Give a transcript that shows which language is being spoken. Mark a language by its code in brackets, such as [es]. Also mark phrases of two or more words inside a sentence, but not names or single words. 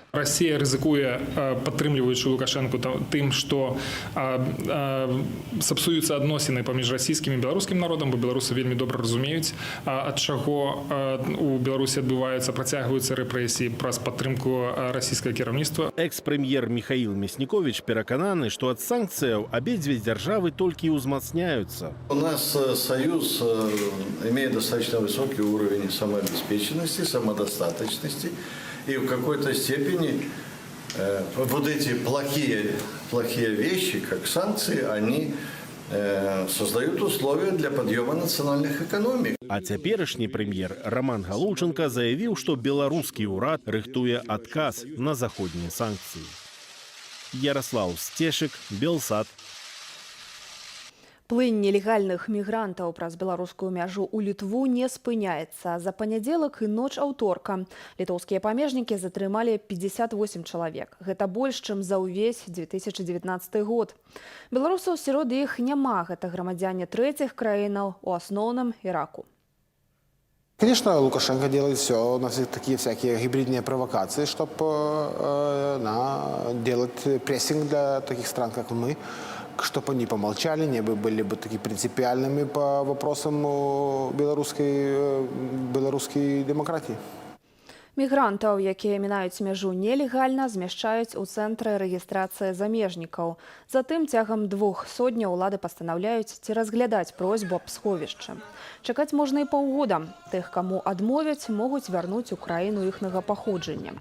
[be] Россия рызыкуе, падтрымліваючы Лукашенко тым, што сапсуюцца адносіны паміж расійскім і беларускім народам, бо беларусы вельмі добра разумеюць, ад чаго у Беларусі адбываюцца, працягваюцца рэпрэсіі праз падтрымку расійскага кіраўніцтва. Экс-прэм'ер Михаил Мяснікович перакананы, што ад санкцыяў абедзве дзяржавы толькі ўзмацняюцца. [ru] У нас союз имеет достаточно высокий уровень самообеспеченности, самодостаточности. И в какой-то степени вот эти плохие вещи, как санкции, они создают условия для подъема национальных экономик. [be] А цяперашні прэм'ер Роман Галоўченко заявіў, што беларускі ўрад рыхтуе адказ на заходнія санкцыі. Ярослав Стешик, Белсат. Плынь нелегальных мігрантаў праз беларускую мяжу ў Літву не спыняецца. За панядзелак і ноч аўторка літоўскія памежнікі затрымалі 58 чалавек. Гэта больш, чым за ўвесь 2019 год. Беларусаў сярод іх няма. Гэта грамадзяне трэціх краінаў, у асноўным Іраку. [ru] Конечно, Лукашенко делает все, у нас такие всякие гибридные провокации, чтобы делать прессинг для таких стран, как мы, чтобы они помолчали, не были бы такими принципиальными по вопросам белорусской демократии. [be] Мігрантаў, якія мінаюць мяжу нелегальна, змяшчаюць у цэнтры рэгістрацыі замежнікаў. Затым цягам 2 сотняў улады пастанаўляюць ці разглядаць просьбу аб сховішчы. Чакаць можна і паўгода. Тых, каму адмовяць, могуць вярнуць у краіну іхнага паходжання.